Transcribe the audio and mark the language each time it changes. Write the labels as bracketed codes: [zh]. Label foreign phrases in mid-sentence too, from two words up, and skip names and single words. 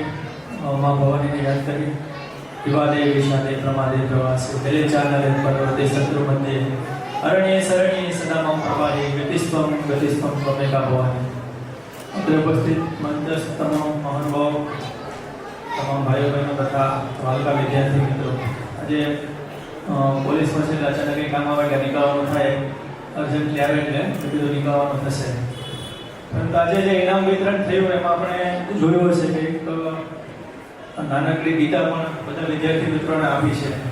[gu] માઁ ભવાની ને યાદ કરી [sa] विवादे विषादे प्रमादे प्रवासे दले चालने पर्वते शत्रु मध्य अरण्ये शरण्ये सदा मम प्रभारे गतिस्त्वं त्वमेका भवानी. [hi] अत्र उपस्थित मंचस्थ [gu] તમામ મહાનુભાવ, તમામ ભાઈઓ બહેનો તથા વાલકા વિદ્યાર્થી મિત્રો, આજે પોલીસ પાસે અચાનક કામ આવે એટલે નીકળવાનું થાય, અર્જન્ટલી આવે એટલે બધું નીકળવાનું થશે. પરંતુ આજે જે ઇનામ વિતરણ થયું એમાં આપણે જોયું હશે કે એક નાનકડી ગીતા પણ બધા વિદ્યાર્થી મિત્રોને આપી છે.